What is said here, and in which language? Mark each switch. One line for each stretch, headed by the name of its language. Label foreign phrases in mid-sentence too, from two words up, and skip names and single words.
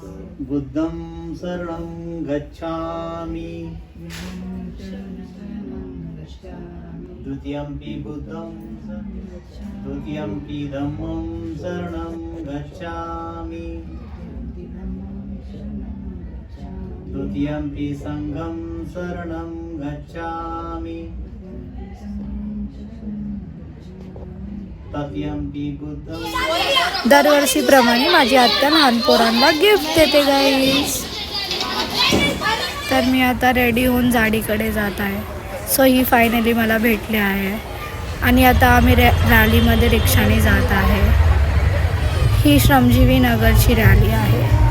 Pali: बुद्धं शरणं गच्छामि, द्वितीयंपि बुद्धं, तृतीयंपि धम्मं शरणं गच्छामि, तृतीयंपि संघं शरणं गच्छामि, तृतीयंपि बुद्धं.
Marathi: दरवर्षीप्रमाणे माझी आत्या लहान पोरांना गिफ्ट देते गाईस. तर मी आता रेडी होऊन जाडीकडे जात आहे. सो ही फायनली मला भेटली आहे आणि आता आम्ही रॅलीमध्ये रिक्षाने जात आहे. ही श्रमजीवी नगरची रॅली आहे.